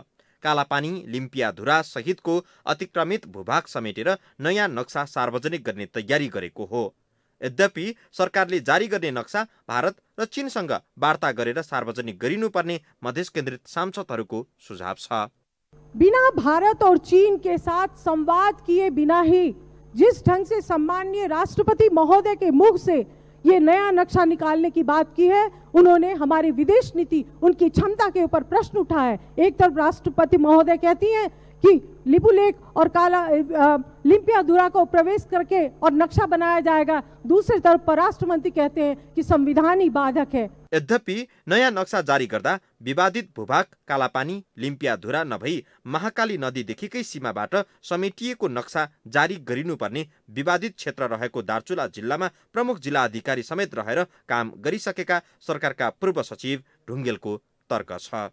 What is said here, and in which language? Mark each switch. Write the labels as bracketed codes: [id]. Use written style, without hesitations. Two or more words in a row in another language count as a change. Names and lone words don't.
[ne] कालापानी, लिम्पियाधुरा सहितको अतिक्रमित भूभाग समेटेर नयाँ नक्सा सार्वजनिक गर्ने तयारी गरेको हो। यद्यपि सरकारले जारी गर्ने नक्सा भारत र चीनसँग वार्ता गरेर सार्वजनिक गरिनुपर्ने मधेस केन्द्रित सांसदहरूको सुझाव छ। [hi] बिना भारत और चीन के साथ संवाद किए बिना ही जिस ढंग से सम्माननीय राष्ट्रपति महोदय के मुख से ये नया नक्शा निकालने की बात की है, उन्होंने हमारी विदेश नीति, उनकी क्षमता के ऊपर प्रश्न उठाया। एक तरफ राष्ट्रपति महोदय कहती हैं कि लिपुलेख और लिम्पियाधुरा को प्रवेश करके और नक्शा बनाया जाएगा, दूसरी तरफ परराष्ट्र मंत्री कहते हैं कि संविधान ही बाधक है। [ne] यद्यपि नयाँ नक्सा जारी गर्दा विवादित भूभाग कालापानी, लिम्पियाधुरा नभई महाकाली नदीदेखिकै सीमाबाट समेटिएको नक्सा जारी गरिनुपर्ने विवादित क्षेत्र रहेको दार्चुला जिल्लामा प्रमुख जिल्ला अधिकारी समेत रहेर काम गरिसकेका सरकारका पूर्व सचिव ढुङ्गेलको तर्क छ।